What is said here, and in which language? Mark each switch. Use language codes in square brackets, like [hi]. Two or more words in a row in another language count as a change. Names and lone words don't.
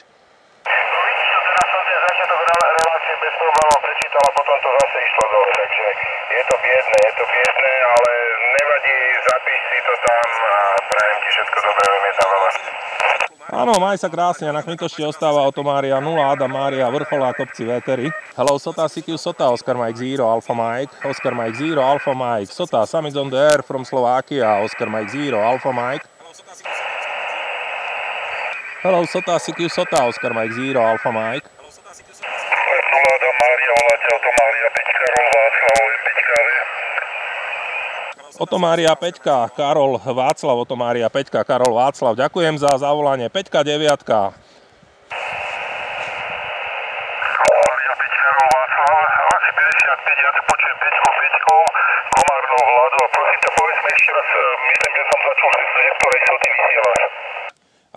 [sk] No vidíš, teraz som tie začiatok relácie bez problémov prečítal a potom to zase išlo dole, takže je to biedné, ale nevadí, zapíš si to tam a prajem ti všetko dobré, je tam veľa. Áno, maj sa krásne, na kmitočte ostáva Otomária 0, Adam Mária, vrcholá kopci Vétery. [en] Hello, Sota, CQ Sota, Oscar Mike 0, Alpha Mike, Oscar Mike 0, Alpha Mike, Sota, Sam is on the air from Slovakia, Oscar Mike 0, Alpha Mike. Hello, Sota, CQ Sota, Oscar Mike 0, Alpha Mike. [sk] 0 Adam Mária, voláte Otomária 5, Karol Václav, 5 KV. Otomária 5, Karol Václav, Otomária 5, Karol Václav. Ďakujem za zavolanie. 5-9. Otomária 5, Karol Václav, asi 55, ja tu počujem 5, Komárnou Hladu a prosím ťa, povedz mi ešte raz, myslím, že som začul, že z ktorej Soty vysielaš.